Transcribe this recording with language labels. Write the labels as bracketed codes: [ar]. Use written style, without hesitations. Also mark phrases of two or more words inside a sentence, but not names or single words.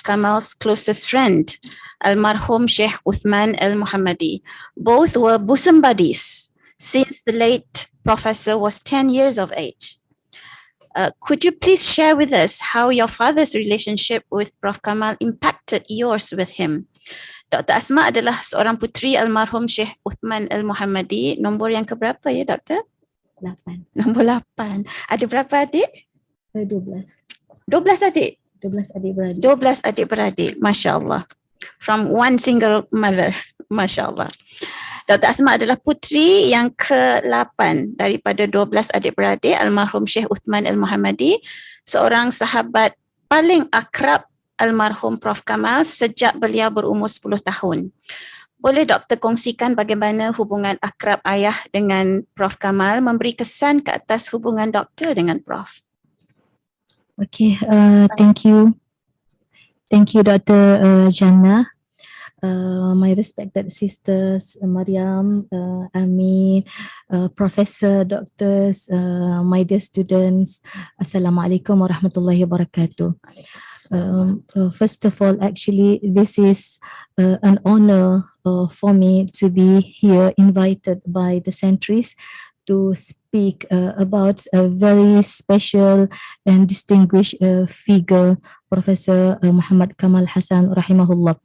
[en] Kamal's closest friend, Al-Marhum Sheikh Uthman Al-Muhammadi. Both were bosom buddies since the late professor was 10 years of age. Could you please share with us how your father's relationship with Prof. Kamal impacted yours with him? [ms] Dr. Asma adalah seorang putri Al-Marhum Sheikh Uthman Al-Muhammadi. Nombor yang keberapa ya, Doktor? 8. Nombor 8. Ada berapa adik? 12. 12 adik? 12 adik-beradik. 12 adik-beradik. [ar] ما شاء الله. [en] From one single mother. [ar] ما شاء الله. [ms] Dr. Asma adalah putri yang ke-8 daripada 12 adik-beradik Al-Marhum Sheikh Uthman Al-Muhammadi, seorang sahabat paling akrab Al-Marhum Prof. Kamal sejak beliau berumur 10 tahun. Boleh Doktor kongsikan bagaimana hubungan akrab ayah dengan Prof. Kamal memberi kesan ke atas hubungan Doktor dengan Prof? [en] Okay, thank you. Thank you, Dr. Jannah. My respected sisters, Mariam, Amin, Professor, doctors, my dear students, [ar] السلام عليكم ورحمة الله وبركاته. [en] First of all, actually, this is an honor for me to be here, invited by the centuries to speak about a very special and distinguished figure, Professor Muhammad Kamal Hassan, rahimahullah.